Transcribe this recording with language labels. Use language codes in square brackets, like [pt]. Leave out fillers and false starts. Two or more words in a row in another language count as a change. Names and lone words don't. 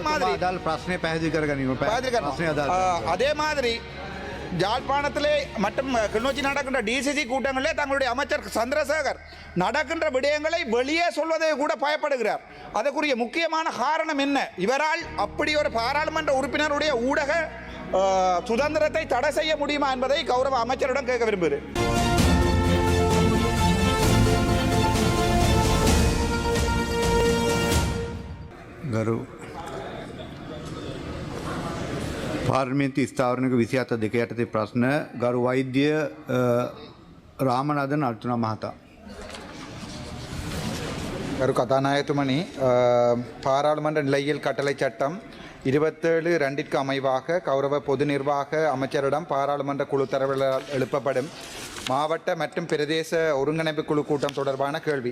[ta] அதே மாதிரி யாழ்ப்பாணத்திலே மற்றும் கிளிநொச்சி நடக்கின்ற டிசிசி கூட்டங்களிலே தங்களுடைய அமைச்சர் சந்திரசேகர் நடக்கின்ற விடயங்களை வெளியே சொல்வதை கூட பயப்படுகிறார். அதற்குரிய முக்கியமான காரணம் என்ன? இவரால் அப்படி ஒரு பாராளுமன்ற உறுப்பினருடைய ஊடக சுதந்திரத்தை தடை செய்ய முடியுமா என்பதை கௌரவ அமைச்சரிடம் கேட்க விரும்புகிறேன். [si] ගරු පාර්ලිමේන්තු ස්ථාවරණයක 27 දෙක යටතේ ප්‍රශ්න ගරු වෛද්‍ය රාමනදන් අර්ජුන මහතා. [ta] கரு கதாநாயகத்துமணி, பாராளுமன்ற நிலையியல் கட்டளை சட்டம் 27(2) அமைவாக கௌரவ பொது நிர்வாக அமைச்சரிடம் பாராளுமன்ற குழு தரவில் எழுப்பப்படும் மாவட்ட மற்றும் பிரதேச ஒருங்கிணைப்பு குழு கூட்டம் தொடர்பான கேள்வி.